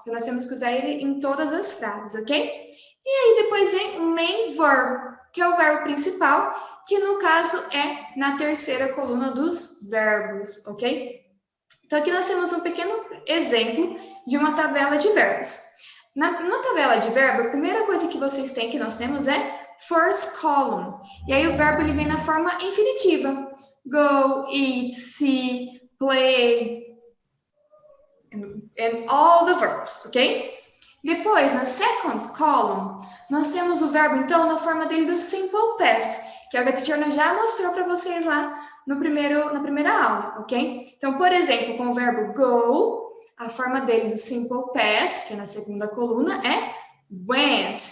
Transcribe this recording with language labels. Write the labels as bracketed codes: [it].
[pt] Então, nós temos que usar ele em todas as frases, ok? E aí, depois vem o main verb, que é o verbo principal, que no caso é na terceira coluna dos verbos, ok? Então, aqui nós temos um pequeno exemplo de uma tabela de verbos. Na tabela de verbo, a primeira coisa que vocês têm, que nós temos, é first column. E aí o verbo ele vem na forma infinitiva. [en] Go, eat, see, play, and all the verbs, ok? [pt] Depois, na second column, nós temos o verbo, então, na forma dele do simple past, que a teacher já mostrou para vocês lá na primeira aula, ok? Então, por exemplo, com o verbo go, a forma dele do simple past, que é na segunda coluna, é went.